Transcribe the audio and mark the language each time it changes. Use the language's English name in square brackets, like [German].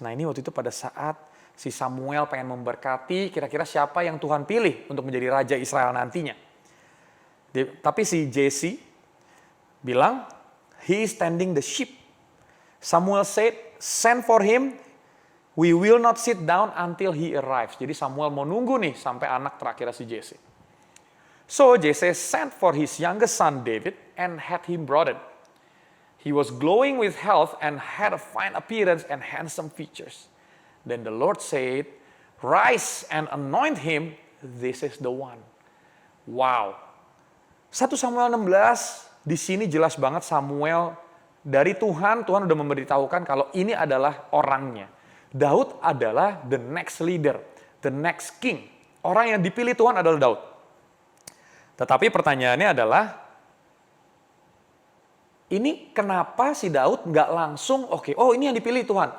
[Indonesian] Nah ini waktu itu pada saat si Samuel pengen memberkati kira-kira siapa yang Tuhan pilih untuk menjadi Raja Israel nantinya. Tapi si Jesse bilang, [English] he is tending the sheep. Samuel said, send for him, we will not sit down until he arrives. [Indonesian] Jadi Samuel mau nunggu nih sampai anak terakhir si Jesse. [English] So Jesse sent for his youngest son David and had him brought it. He was glowing with health and had a fine appearance and handsome features. Then the Lord said, "Rise and anoint him, this is the one." Wow. [Indonesian] 1 Samuel 16, di sini jelas banget Samuel dari Tuhan udah memberitahukan kalau ini adalah orangnya. [English] Daud adalah the next leader, the next king. [Indonesian] Orang yang dipilih Tuhan adalah Daud. Tetapi pertanyaannya adalah, ini kenapa si Daud nggak langsung, oh ini yang dipilih Tuhan.